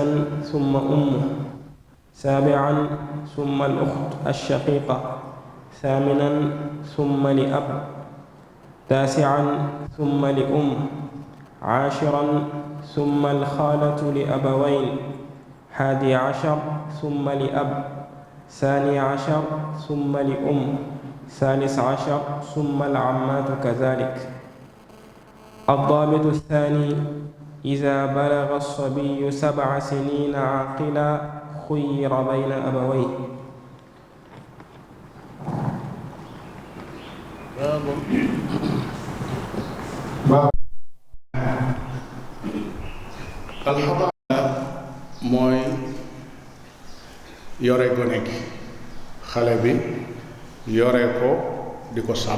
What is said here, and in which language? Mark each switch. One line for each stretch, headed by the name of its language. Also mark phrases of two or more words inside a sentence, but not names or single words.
Arabic: ثم أمه، سابعا ثم الأخت الشقيقة، ثامنا ثم لأب، تاسعا ثم لأم، عاشرا ثم الخالة لأبوين، 11 ثم لأب، 12 ثم لأم، 13 ثم العمات كذلك. الضابط الثاني: إذا بلغ الصبي 7 سنين عاقلا خير بين أبويه.
Wolof: alxadaana mooy yore gone gi, xale bi yore ko di ko sàmm.